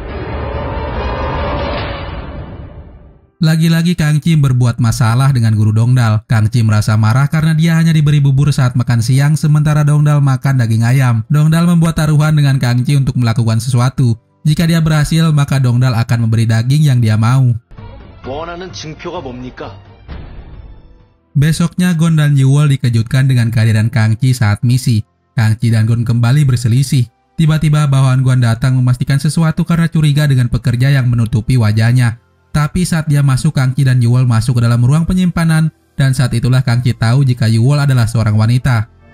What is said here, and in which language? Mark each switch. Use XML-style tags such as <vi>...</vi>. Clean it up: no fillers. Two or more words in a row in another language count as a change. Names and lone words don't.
<id>Lagi-lagi Kangci berbuat masalah dengan guru Dongdal. Kangci merasa marah karena dia hanya diberi bubur saat makan siang sementara Dongdal makan daging ayam. Dongdal membuat taruhan dengan Kangci untuk melakukan sesuatu. Jika dia berhasil, maka Dongdal akan memberi daging yang dia mau.</id> <ko>원하는 증표가 뭡니까?</ko> <id>Besoknya Gon dan Yuwol dikejutkan dengan kehadiran Kangci saat misi. Kangci dan Gon kembali berselisih. Tiba-tiba bawahan Gon datang memastikan sesuatu karena curiga dengan pekerja yang menutupi wajahnya. Tapi saat dia masuk, Kangci dan Yuwol masuk ke dalam ruang penyimpanan dan saat itulah Kangci tahu jika Yuwol adalah seorang wanita.</id>